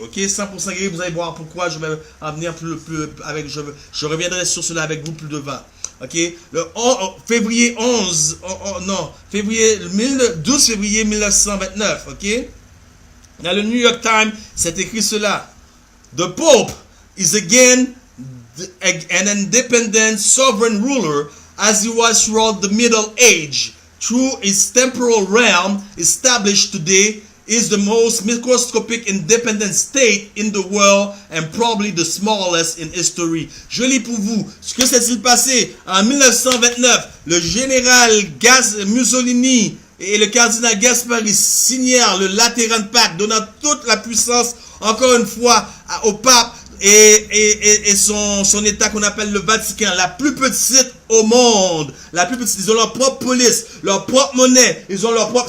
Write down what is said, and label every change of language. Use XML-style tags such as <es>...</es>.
<fr>Ok, 100% guérie, vous allez voir pourquoi. Je vais en venir je reviendrai sur cela avec vous plus devant. Ok, le 12 février 1929. Ok, dans le New York Times, c'est écrit cela.</fr> <en>The Pope is again an independent sovereign ruler as he was throughout the Middle Age. Through his temporal realm established today is the most microscopic independent state in the world and probably the smallest in history.</en> <fr>Je lis pour vous. Ce que s'est-il passé en 1929? Le général Mussolini et le cardinal Gaspari signèrent le Lateran Pact, donnant toute la puissance, encore une fois, au pape et son état qu'on appelle le Vatican, la plus petite au monde, la plus petite. Ils ont leur propre police, leur propre monnaie, ils ont leur propre.</fr>